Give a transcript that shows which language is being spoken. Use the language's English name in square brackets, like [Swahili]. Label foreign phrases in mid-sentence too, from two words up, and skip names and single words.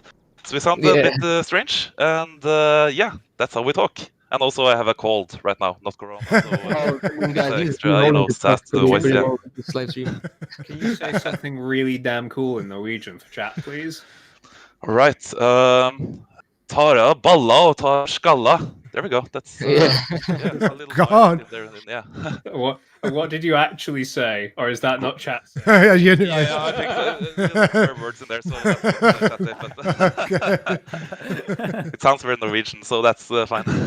[English] So we sound a bit strange, and that's how we talk. And also, I have a cold right now, not corona. So, extra, sass to the voice. Yeah. Can you say something really damn cool in Norwegian for chat, please? All right. [Norwegian] Tara balla og tar skalla. [English] There we go. That's that's a little God. there, yeah. What did you actually say, or is that not chat? Yeah, I think there are words in there, so that's it. But it sounds very Norwegian, so that's fine.